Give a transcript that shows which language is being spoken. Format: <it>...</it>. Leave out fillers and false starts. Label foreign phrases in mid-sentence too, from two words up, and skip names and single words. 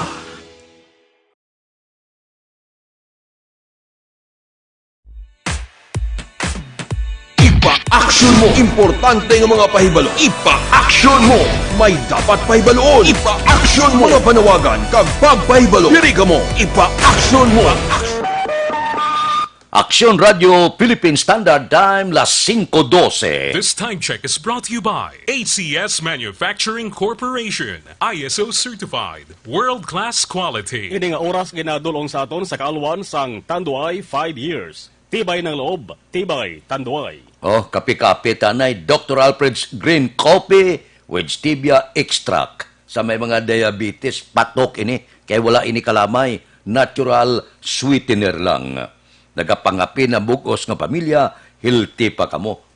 <hil>Ipa-aksyon mo! Importante ng mga pahibalo. Ipa-aksyon mo! May dapat pahibaloon. Ipa-aksyon mo! Mga panawagan kag pagpahibalo. Diri ka mo. Ipa-aksyon mo! Aksyon Radio Philippine Standard Time, las 5:12.</hil> <en>This time check is brought to you by ACS Manufacturing Corporation, ISO certified, world-class quality.</en> <hil>Ini nga oras ginadulong sa aton sa kaalwan sang Tanduay 5 years.</hil> <tl>Tibay ng loob, tibay Tanduay.</tl> <hil>Oh, kapi-kapi tanay, Dr. Alfred's Green Coffee with Stevia Extract. Sa may mga diabetes, patok ini, kay wala ini kalamay,</hil> <en>natural sweetener</en> <hil>lang. Nagapangapi na bugos nga pamilya, healthy pa kamo.</hil>